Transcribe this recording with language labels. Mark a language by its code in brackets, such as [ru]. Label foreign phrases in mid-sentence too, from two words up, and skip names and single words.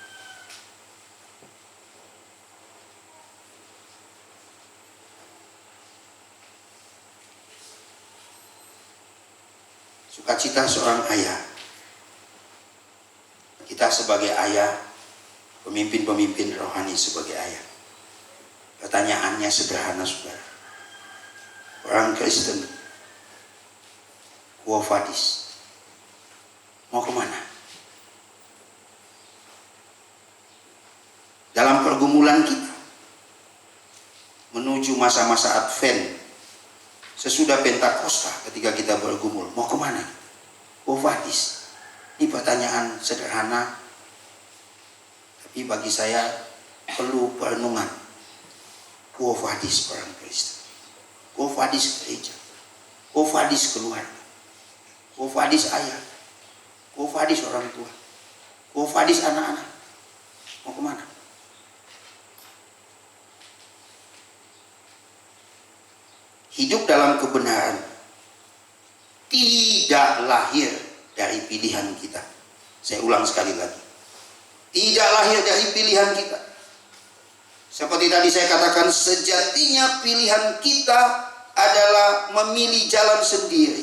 [id] Sukacita seorang ayah. Kita sebagai ayah, pemimpin-pemimpin rohani sebagai ayah. Pertanyaannya sederhana, saudara. Orang Kristen, [la] quo vadis, [id] mau kemana? Dalam pergumulan kita menuju masa-masa Advent, sesudah Pentakosta, ketika kita bergumul, mau kemana? [la] Quo vadis. [id] Ini pertanyaan sederhana, tapi bagi saya perlu perenungan. [la] Quo vadis [id] orang Kristen, [la] quo vadis gereja, quo vadis keluarga, quo vadis ayah, quo vadis [id] orang tua, [la] quo vadis anak-anak. [id] Mau kemana? Hidup dalam kebenaran tidak lahir dari pilihan kita. Saya ulang sekali lagi. Tidak lahir dari pilihan kita. Seperti tadi saya katakan, sejatinya pilihan kita adalah memilih jalan sendiri.